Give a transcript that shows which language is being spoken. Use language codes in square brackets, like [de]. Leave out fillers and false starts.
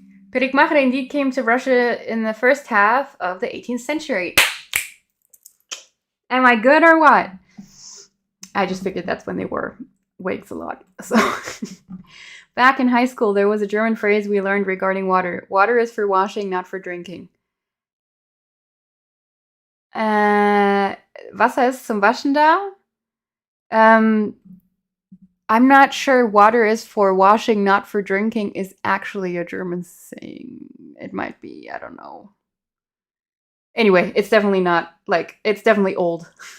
[en] Pirikmachre indeed came to Russia in the first half of the 18th century. Am I good or what? I just figured that's when they wore wigs a lot. So, back in high school, there was a German phrase we learned regarding water. Water is for washing, not for drinking. [de] Wasser ist zum Waschen da? [en] I'm not sure water is for washing, not for drinking is actually a German saying. It might be, I don't know. Anyway, it's definitely not, like, it's definitely old.